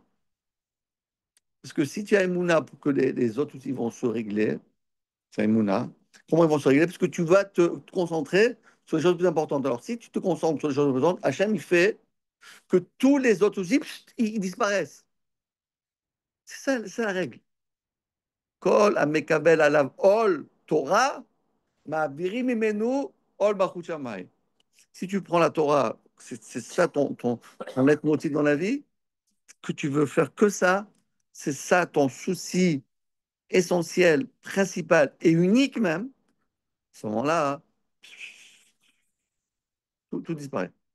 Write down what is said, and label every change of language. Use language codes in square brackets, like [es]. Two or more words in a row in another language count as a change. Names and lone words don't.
[fr] Parce que si tu as Emouna pour que les autres soucis vont se régler, c'est Emouna. Comment ils vont se régler? Parce que tu vas te concentrer sur les choses plus importantes. Alors, si tu te concentres sur les choses plus importantes, Hachem, il fait que tous les autres soucis, ils disparaissent. C'est la règle. [he] כל המקבל עליו עול תורה מעבירים ממנו עול מלכות שמים. [fr] Si tu prends la Torah, c'est ça ton leitmotiv dans la vie, que tu veux faire que ça, c'est ça ton souci essentiel, principal et unique même, à ce moment-là, tout disparaît.